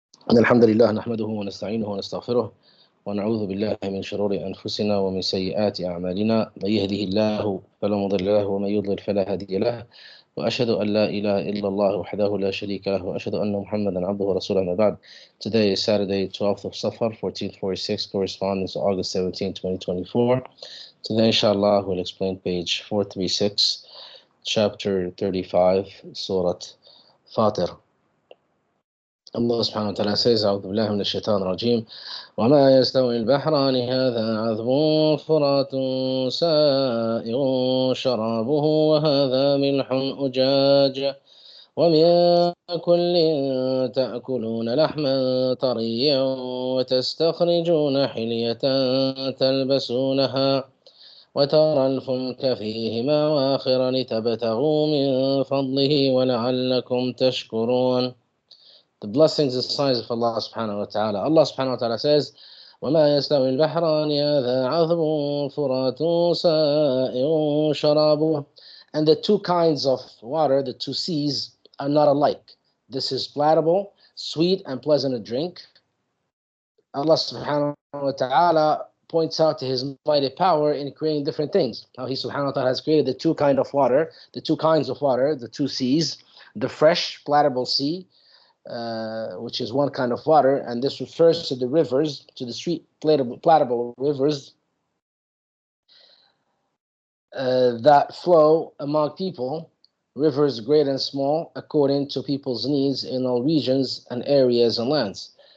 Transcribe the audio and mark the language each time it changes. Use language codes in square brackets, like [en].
[ar] إن الحمد لله نحمده ونستعينه ونستغفره ونعوذ بالله من شرور أنفسنا ومن سيئات أعمالنا من يهده الله فلا مضل له ومن يضلل فلا هادي له وأشهد أن لا إله إلا الله وحده لا شريك له وأشهد أن محمدا عبده ورسوله أما بعد. [en] Today is Saturday 12th of Safar 1446 corresponds to August 17, 2024. Today inshallah we'll explain page 436 chapter 35 Sourat Fatir. [ar] الله سبحانه وتعالى [en] says [ar] أعوذ بالله من الشيطان الرجيم وما يستوي البحران هذا عذب فرات سائغ شرابه وهذا ملح أجاج ومن كل تأكلون لحما طريا وتستخرجون حلية تلبسونها وترى الفلك فيه مواخر لتبتغوا من فضله ولعلكم تشكرون. [en] The blessings and signs of Allah subhanahu wa ta'ala. [ar] Allah subhanahu wa ta'ala [en] says, [ar] وَمَا يَسْتَوِي الْبَحْرَانِ هَذَا عَذْبٌ فُرَاتٌ سَائِغٌ شَرَابُهُ. [en] And the two kinds of water, the two seas, are not alike. This is palatable, sweet, and pleasant to drink. Allah subhanahu wa ta'ala points out to His mighty power in creating different things. How He subhanahu wa ta'ala has created the two kinds of water, the two seas, the fresh, palatable sea, which is one kind of water, and this refers to the rivers, to the sweet, palatable rivers that flow among people, rivers great and small, according to people's needs in all regions and areas and lands.